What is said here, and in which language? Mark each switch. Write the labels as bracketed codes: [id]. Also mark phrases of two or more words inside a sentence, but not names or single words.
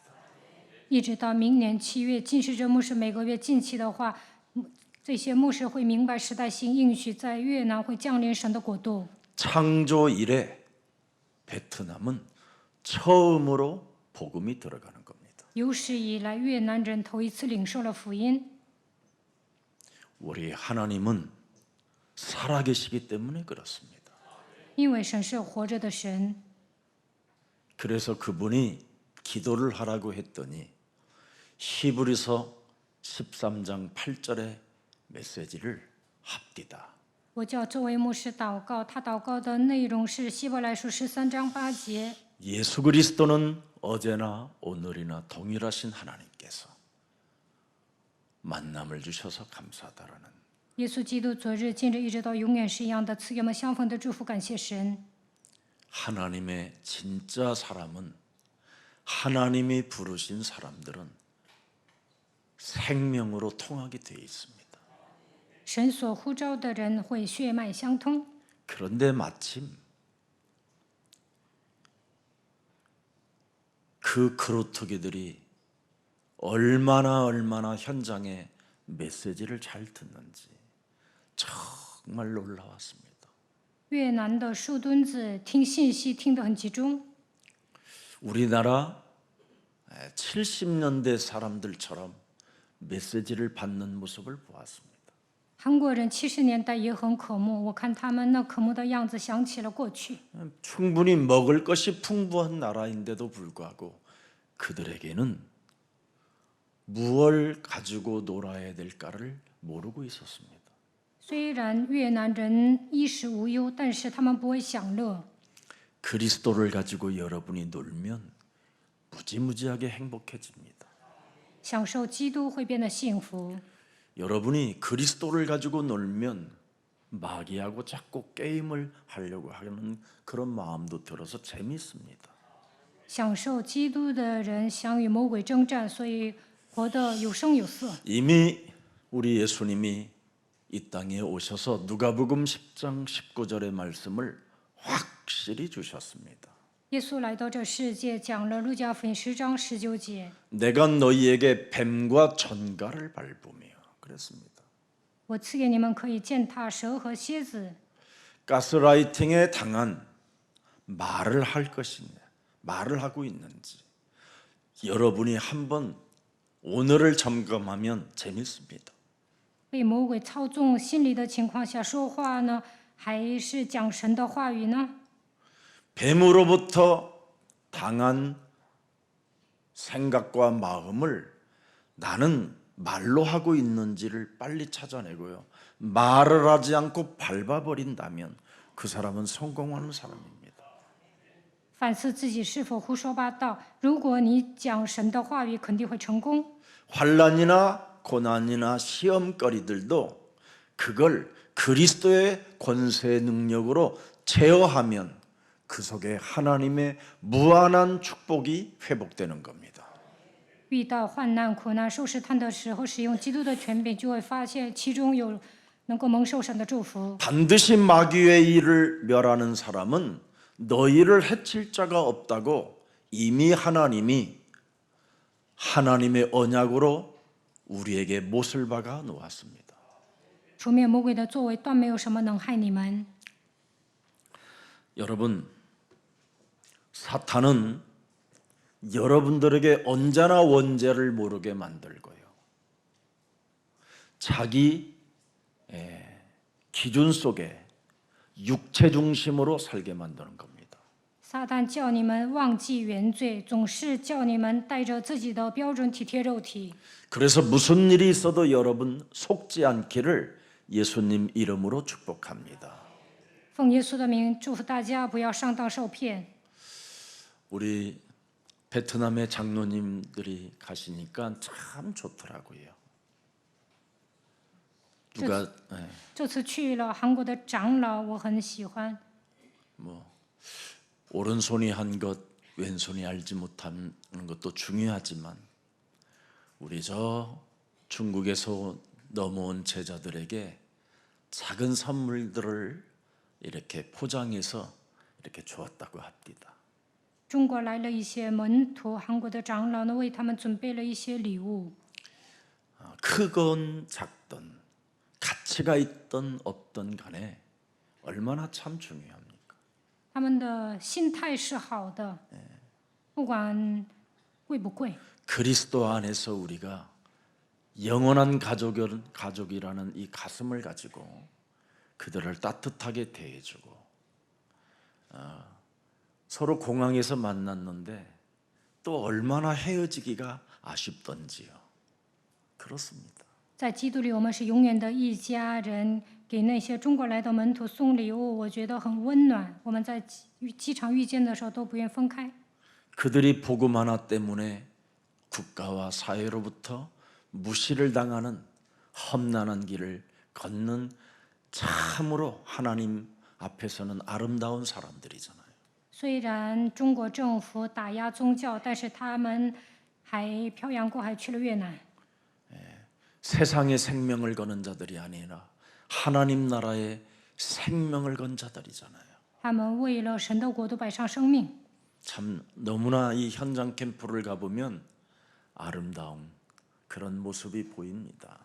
[zh] 一直到明年7月，金使者牧师每个月近期的话，这些牧师会明白时代性应许在越南会降临神的国度。 [ko] 창조 이래 베트남은 처음으로 복음이 들어가는 겁니다. [zh] 有史以来越南人头一次领受了福音。 [ko] 우리 하나님은 살아계시기 때문에 그렇습니다. [zh] 因为神是活着的神， [ko] 그래서 그분이 기도를 하라고 했더니 히브리서 13장 8절의 메시지를 합디다. [zh] 我叫这位牧师祷告，他祷告的内容是希伯来书13章8节。 [ko] 예수 그리스도는 어제나 오늘이나 동일하신 하나님께서 만남을 주셔서 감사하다라는 [zh] 耶稣基督昨日、今日一直到永远是一样的，赐给我们相逢的祝福，感谢神。 [ko] 하나님의 진짜 사람은 하나님이 부르신 사람들은 생명으로 통하게 되어 있습니다. [zh] 神所呼召的人会血脉相通， [ko] 그런데 마침 그 그루터기들이 얼마나 현장에 메시지를 잘 듣는지 정말 놀라웠습니다. [zh] 越南的树墩子听信息听得很集中， [ko] 우리나라 70년대 사람들처럼 메시지를 받는 모습을 보았습니다. [zh] 韩国人70年代也很渴慕，我看他们那渴慕的样子，想起了过去。 [ko] 충분히 먹을 것이 풍부한 나라인데도 불구하고 그들에게는 무엇을 가지고 놀아야 될까를 모르고 있었습니다. [zh] 虽然越南人衣食无忧，但是他们不会享乐。 [ko] 그리스도를 가지고 여러분이 놀면 무지무지하게 행복해집니다. [zh] 享受基督会变得幸福。 [ko] 여러분이 그리스도를 가지고 놀면 마귀하고 자꾸 게임을 하려고 하는 그런 마음도 들어서 재미있습니다. [zh] 享受基督的人想与魔鬼征战，所以活得有声有色。 [ko] 이미 우리 예수님이 이 땅에 오셔서 누가복음 10장 19절의 말씀을 확실히 주셨습니다. [zh] 耶稣来到这世界，讲了路加福音10章19节。 [ko] 내가 너희에게 뱀과 전갈을 밟으며 그랬습니다. [zh] 我赐给你们可以践踏蛇和蝎子。 [ko] 가스라이팅에 당한 말을 할 것이냐, 말을 하고 있는지 여러분이 한번 오늘을 점검하면 재밌습니다. [zh] 被魔鬼操纵心理的情况下说话呢，还是讲神的话语呢？ [ko] 뱀으로부터 당한 생각과 마음을 나는 말로 하고 있는지를 빨리 찾아내고요. 말을 하지 않고 밟아버린다면 그 사람은 성공하는 사람입니다. [zh] 反思自己是否胡说八道。如果你讲神的话语，肯定会成功。 [ko] 환난이나 고난이나 시험거리들도 그걸 그리스도의 권세 능력으로 제어하면 그 속에 하나님의 무한한 축복이 회복되는 겁니다. [zh] 遇到患难、苦难、受试探的时候，使用基督的权柄，就会发现其中有能够蒙受神的祝福。 [ko] 반드시 마귀의 일을 멸하는 사람은 너희를 해칠 자가 없다고 이미 하나님이 하나님의 언약으로 우리에게 못을 박아 놓았습니다. [zh] 除灭魔鬼的作为，断没有什么能害你们。 [ko] 여러분, 사탄은 여러분들에게 언제나 원죄를 모르게 만들고요. 자기 기준 속에 육체 중심으로 살게 만드는 겁니다. [zh] 撒旦叫你们忘记原罪，总是叫你们带着自己的标准体贴肉体。 [ko] 그래서 무슨 일이 있어도 여러분 속지 않기를 예수님 이름으로 축복합니다. [zh] 奉耶稣的名，祝福大家不要上当受骗。 [ko] 우리 베트남의 장로님들이 가시니까 참 좋더라고요. 누가 [zh] 这次去了韩国的长老，我很喜欢。 [ko] 오른손이 한 것 왼손이 알지 못하는 것도 중요하지만 우리 저 중국에서 넘어온 제자들에게 작은 선물들을 이렇게 포장해서 이렇게 주었다고 합니다. [zh] 中国来了一些门徒，韩国的长老呢为他们准备了一些礼物。 [ko] 크건 작던 가치가 있던 없던 간에 얼마나 참 중요합니까? [zh] 他们的心态是好的， 不管贵不贵， [ko] 그리스도 안에서 우리가 영원한 가족이라는 이 가슴을 가지고 그들을 따뜻하게 대해주고 서로 공항에서 만났는데 또 얼마나 헤어지기가 아쉽던지요. 그렇습니다. [zh] 在基督里我们是永远的一家人。给那些中国来的门徒送礼物，我觉得很温暖。我们在机场遇见的时候都不愿分开。 [ko] 그들이 복음 하나 때문에 국가와 사회로부터 무시를 당하는 험난한 길을 걷는 참으로 하나님 앞에서는 아름다운 사람들이잖아요. [zh] 虽然中国政府打压宗教，但是他们还漂洋过海去了越南。 [ko] 세상의 생명을 거는 자들이 아니라 하나님 나라의 생명을 건 자들이잖아요. [zh] 他们为了神的国度摆上生命。 [ko] 참 너무나 이 현장 캠프를 가보면 아름다운 그런 모습이 보입니다.